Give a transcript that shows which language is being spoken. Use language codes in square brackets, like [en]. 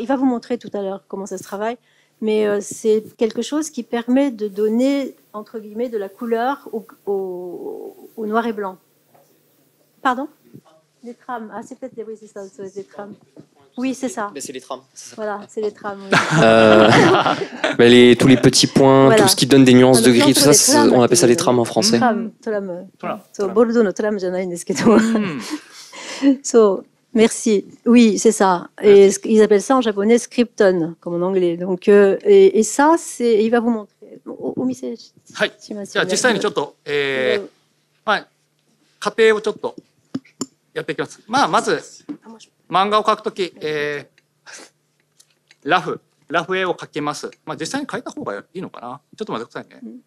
[fr] Il va vous montrer tout à l'heure comment ça se travaille, mais c'est quelque chose qui permet de donner entre guillemets de la couleur au noir et blanc. Pardon? Les trames. Ah, c'est peut-être oui, c'est ça, c'est des trames. Oui, c'est ça. Mais c'est les trames. Ça. Voilà, c'est les trames. Oui. Tous les petits points, voilà. Tout ce qui donne des nuances de gris, tout ça, on appelle ça les trames en français. Tram. [ja] So, Bordeaux no tram じゃないんですけど。 [fr] So, merci. Oui, c'est ça. Et ils appellent ça en japonais scripton, comme en anglais. Donc, et ça, il va vous montrer. [ja] お見せします。はい。じゃあ実際にちょっと、はい、過程をちょっとやっていきます。まあまず漫画を描くとき、ラフ絵を描きます。まあ実際に描いた方がいいのかな。ちょっと待ってくださいね。